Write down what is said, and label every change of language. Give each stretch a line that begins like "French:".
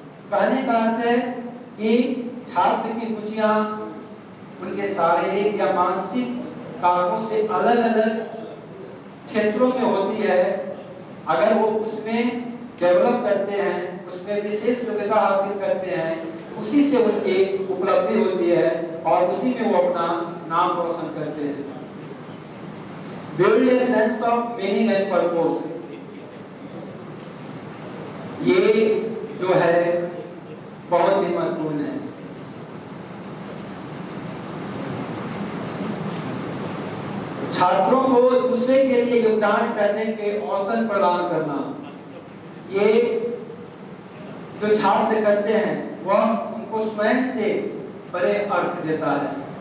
Hindi: कहने का अर्थ है कि छात्र की रुचियां उनके शारीरिक या मानसिक कारकों से अलग अलग क्षेत्रों में होती है। अगर वो उसमें डेवलप करते हैं, उसमें विशेष योग्यता हासिल करते हैं, उसी से उनकी उपलब्धि होती है और उसी में वो अपना नाम रोशन करते हैं।
English: Build a sense of meaning and purpose।
Hindi: ये जो है बहुत ही महत्वपूर्ण है। छात्रों को दूसरे के लिए योगदान करने के अवसर प्रदान करना, ये जो छात्र करते हैं वह उनको स्वयं से बड़े अर्थ देता है।